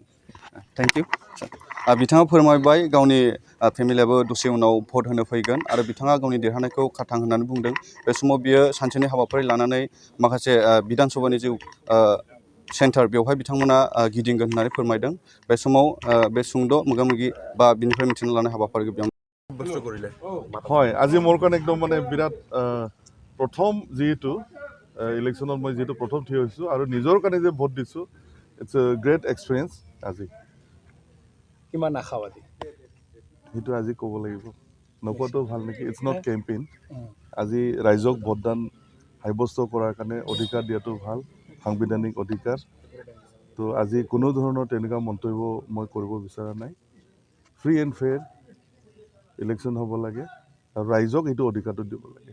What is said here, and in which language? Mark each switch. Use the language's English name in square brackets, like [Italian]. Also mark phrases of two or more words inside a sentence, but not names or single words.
[English] thank you [Bodo] बिथाङा फोरमायबाय गावनि फेमिलियाबो दसे उनाव भट होनो फैगोन आरो बिथाङा गावनि देरहानायखौ खाथां होननानै बुंदों बे समाव बियो सानसेनि हाबाफारि लानानै माखासे बिधानसभानि जे सेन्टार बेवहाय बिथांमोना गिदिंगोन होननानै फोरमायदों बे समाव बे सुंद' मोगा-मोगि बा बिनिफ्राय मिथिना लानाय हाबाफारिखौ बेयाव [Assamese] হয় আজি মোৰ কাৰণে একদম মানে বিৰাট প্ৰথম যিহেতু ইলেকশ্যনত মই যিহেতু প্ৰথম থিয় হৈছোঁ আৰু নিজৰ কাৰণে যে ভোট দিছোঁ [English] it's a great experience [Assamese] আজি কিমান আশাবাদী সেইটো আজি ক'ব লাগিব নকোৱাটো ভাল নেকি [English] it's not campaign [Assamese] আজি ৰাইজক ভোটদান সাব্যস্ত কৰাৰ কাৰণে অধিকাৰ দিয়াটো ভাল সাংবিধানিক অধিকাৰ তো আজি কোনো ধৰণৰ তেনেকুৱা মন্তব্য মই কৰিব বিচৰা নাই [English] free and fair election [Assamese] হ'ব লাগে আৰু ৰাইজক এইটো অধিকাৰটো দিব লাগে